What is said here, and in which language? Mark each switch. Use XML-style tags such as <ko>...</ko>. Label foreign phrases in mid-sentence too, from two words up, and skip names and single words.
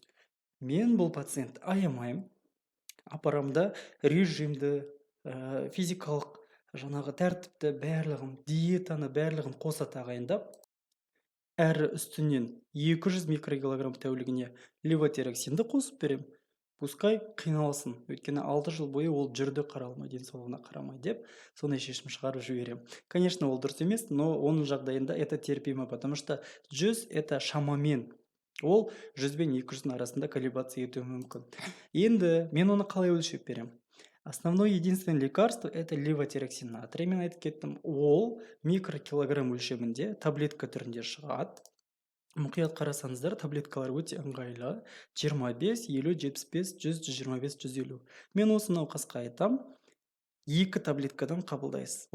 <kk>Мен бұл пациент аямайым. Апарамда режимді, физикалық жаңағы тәртіпті бәрлігін, диетаны бәрлігін қоса тағайындап, әрі үстінен 200 микрокилограмм тәулігіне левотироксинді қосып берем. Пускай қиналсын, өйткені 6 жыл бойы ол жүрді қаралмай, денсаулығына қарамай деп, сондай шешім шығарып жіберем. Конечно, ол дұрыс емес, но оның жағдайында</kk> <ru>это терпимо, потому что 100 это</ru> <kk>шамамен. Ол 100 бен 200-дің арасында колебация етуі мүмкін. Енді мен оны қалай өлшеп берем?</kk> <ru>Основное единственное лекарство это левотироксин натрий.</ru> <kk>Мен айтып кеттім, ол микрокилограмм өлшемінде таблетка түрінде шығады. Мұқият қарасаңыздар, таблеткалар өте ыңғайлы. 25, 50, 75, 100, 125, 150. Мен осы науқасқа айтам, 2 таблеткадан қабылдайсыз.</kk>